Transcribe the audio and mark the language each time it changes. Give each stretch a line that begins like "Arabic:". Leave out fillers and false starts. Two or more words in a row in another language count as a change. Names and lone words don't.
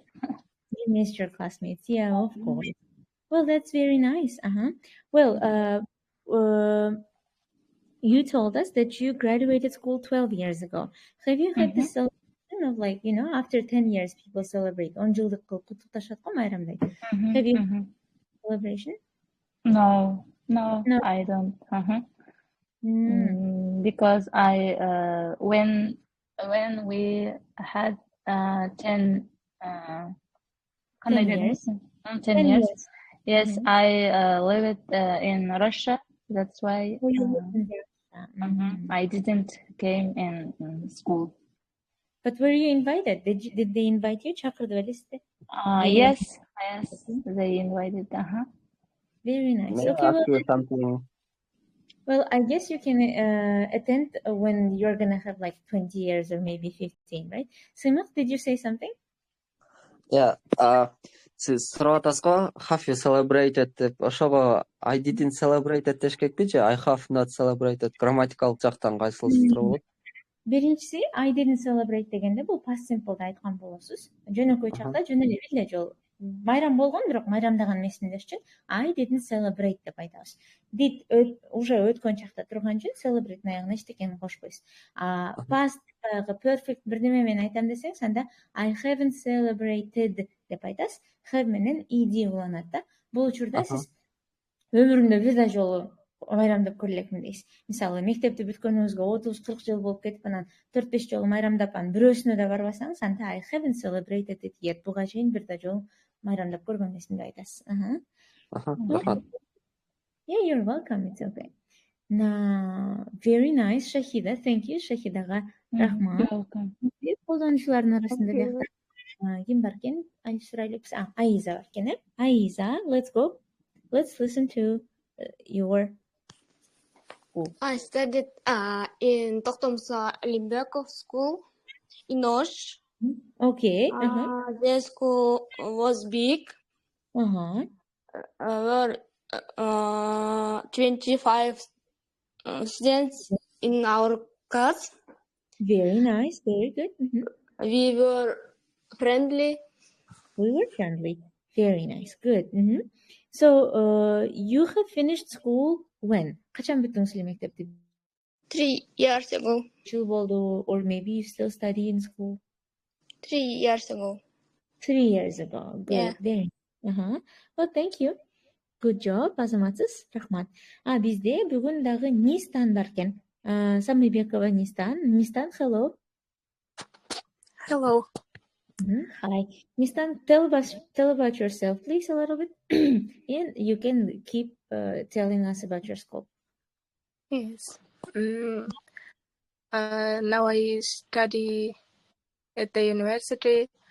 English: You missed your classmates. Yeah, of course. Well, that's very nice. Well, you told us that you graduated school 12 years ago. Have you had this celebration of, like, you know, after 10 years people celebrate?
Kyrgyz: 10 жылдык кылып куттукташат го майрамдай.
English: Have you celebration? No, I don't. Because I when we had 10 years. 10 years. Yes, I lived in Russia. That's why I didn't came in school. But were you invited? Did they invite you?
Kyrgyz: Чакырды белесизби?
English: Yes, they invited. Very nice. May Okay, I ask you something? well, I guess you can attend when you're gonna have like 20 years or maybe 15, right? Simon, did you say something? Yeah,
Kyrgyz: siz сурап атасыз го,
English: have you celebrated
Kyrgyz: деп, ошого
English: I didn't celebrated
Kyrgyz: деш керекпи же
English: I have not celebrated
Kyrgyz: грамматикалык жактан кайсылыктуу болот? Биринчиси
English: I didn't celebrate
Kyrgyz: дегенде бул
English: past simple'да
Kyrgyz: айткан болосуз. Жөнөкөй чакта жөн эле бир жол майрам болгон, бирок майрамдаган эмесиндеш үчүн
English: I didn't celebrate
Kyrgyz: деп айтабыз. Did уже өткөн чакта турган үчүн celebrate аягына эчтекени кошпойсуз.
English: Past perfect
Kyrgyz: бирдеме менен айтам десеңиз, анда
English: I haven't celebrated
Kyrgyz: деп айтасыз. Have менен ed уланат да. Бул учурда сиз өмүрүмдө бир да жолу майрамдап көрө элекмин дейсиз. Мисалы, мектепти бүткөнүңүзгө 30-40 жыл болуп кетип, анан 4-5 жолу майрамдап, анан бирөөсүнө да барбасаңыз, анда
English: I haven't celebrated it yet.
Kyrgyz: Буга чейин бир да жолу майрамдап көргөн эмесмин деп айтасыз.
English: Yeah, you're welcome. It's okay. Now, very nice, Shahida. Thank you,
Kyrgyz: Shahidага рахмат.
English: Welcome.
Kyrgyz: Колдонуучулардын арасында биякта Ким бар экен? Айза бар экен, э? Айза,
English: let's go. Let's listen to your school. I studied in Toktomsa Limbekov School in Osh. Okay. The school was big. Were 25 students in our class. Very nice. Very good. We were friendly. We were friendly. Very nice. Good. So, you have finished school when?
Kyrgyz: Качан бүттүңүз эле мектепти?
English: 3 years ago.
Kyrgyz: Жыл болду,
English: or maybe you still study in school? 3 years ago. 3 years ago. Good. Yeah. Very. Well, thank you. Good job,
Kyrgyz: азаматсыз. Рахмат. Бизде бүгүн дагы Нистан бар экен. Самыбекова Нистан. Нистан,
English: hello. Hello. Hi. Nistan, tell about yourself, please, a little bit. And you can keep telling us about your school. Yes. Now I study at the university.